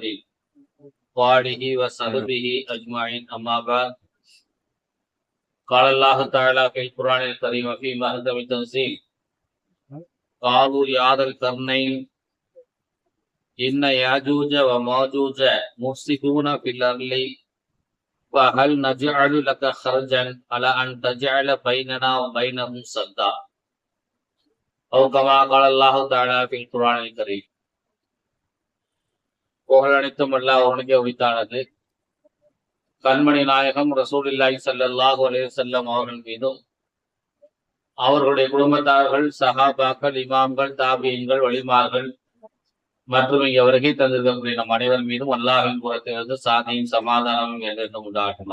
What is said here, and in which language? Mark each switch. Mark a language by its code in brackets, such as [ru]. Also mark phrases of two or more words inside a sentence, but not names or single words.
[ar] وآله وصحبه أجمعين أما بعد قال الله تعالى في القرآن الكريم وفي محكم التنزيل قالوا يا ذا القرنين إن ياجوج وماجوج مفسدون في الأرض فهل نجعل لك خرجا على أن تجعل بيننا وبينهم سدا أو كما قال الله تعالى في القرآن الكريم. [ta] புகழ் அனைத்தும் அல்லாஹ் ஒருவனுக்கே உரித்தானது. கண்மணி நாயகம் [ar] رسول الله صلى الله عليه وسلم [ta] அவர்கள் மீதும் அவர்களுடைய குடும்பத்தார்கள், சஹாபாக்கள், இமாம்கள், தாபியீன்கள், வலிமார்கள் மற்றும் இங்கே வருகை தந்திருக்கக்கூடிய நம் அனைவர் மீதும் அல்லாஹின் புறத்திலிருந்து சாந்தியும் சமாதானமும் என்றென்றும் உண்டாகுமா.